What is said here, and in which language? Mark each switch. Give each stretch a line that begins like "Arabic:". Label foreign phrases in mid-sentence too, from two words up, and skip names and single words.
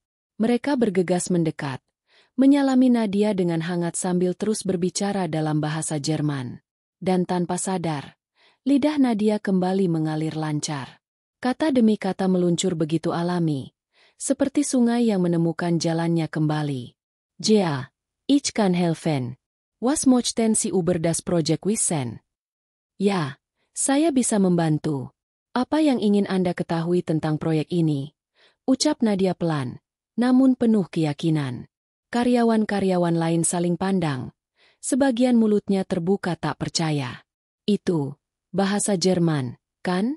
Indonesian: Mereka bergegas mendekat, menyalami Nadia dengan hangat sambil terus berbicara dalam bahasa Jerman. dan tanpa sadar, lidah Nadia kembali mengalir lancar. Kata demi kata meluncur begitu alami, seperti sungai yang menemukan jalannya kembali.
German: Ja, ich kann helfen. Was möchten Sie über das Projekt wissen?
Indonesian: Ya, saya bisa membantu. Apa yang ingin Anda ketahui tentang proyek ini? Ucap Nadia pelan, namun penuh keyakinan. Karyawan-karyawan lain saling pandang. Sebagian mulutnya terbuka tak percaya. Itu bahasa Jerman, kan?